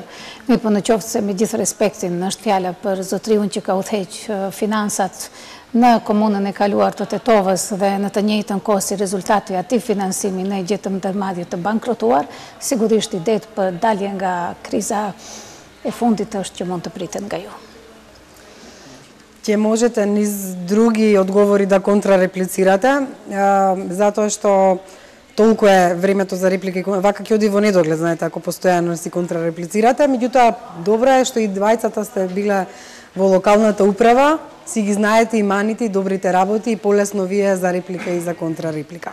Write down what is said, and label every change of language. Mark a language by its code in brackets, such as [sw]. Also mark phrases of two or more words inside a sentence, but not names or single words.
[sq] Mirë, po në qoftë se me gjithë respektin është fjala për zotriun që ka udhëheq finansat në komunën e kaluar të Tetovës dhe në të njëjtën kohë si rezultati i atij financimi ne gjetëm ndërmarrje të bankrotuar, sigurisht idetë për dalje nga kriza e fundit është që mund të pritet nga ju. [mk] Ќе можете низ други одговори да контрареплицирате, затоа што толку е времето за реплики, вака ќе оди во недоглед, знаете, ако постојано си контрареплицирате, меѓутоа добро е што и двајцата сте биле во локалната управа, си ги знаете и маните и добрите работи и полесно вие за реплика и за контрареплика.